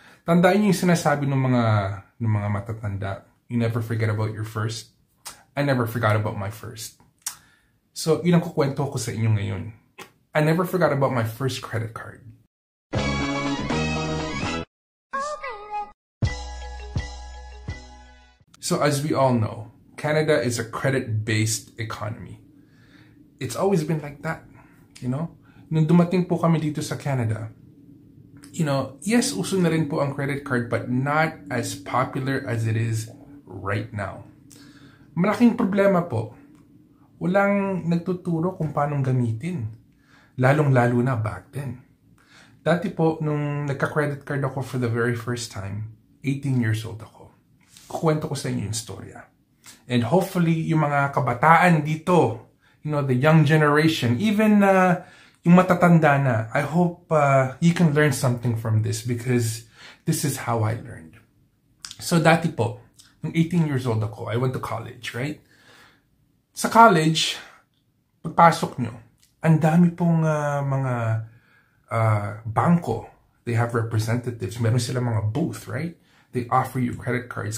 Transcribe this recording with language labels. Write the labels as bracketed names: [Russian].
[Filipino] Tandaan niyo yung sinasabi ng mga matatanda. [English] You never forget about your first. I never forgot about my first. [Filipino] So, yun ang kukwento ko sa inyo ngayon. [English] I never forgot about my first credit card. So, as we all know, Canada is a credit-based economy. It's always been like that, you know? [Filipino] Nung dumating po kami dito sa Canada, yes, uso na rin po ang credit card [English] but not as popular as it is right now. [Filipino] Malaking problema po. Walang nagtuturo kung paano gamitin. Lalong-lalo na back then. Dati po, nung nagka-credit card ako [English] for the very first time, [Filipino] 18 years old ako. Kukwento ko sa inyo yung storya. [English] And hopefully, [Filipino] yung mga kabataan dito, [English] the young generation, [Filipino] even yung matatanda na, [English] I hope you can learn something from this because this is how I learned. [Filipino] So dati po, nung 18 years old ako, [English] I went to college, right? [Filipino] Sa college, pagpasok nyo, ang dami pong mga bangko. [English] They have representatives. [Filipino] Meron sila mga booth, [English] right? They offer you credit cards.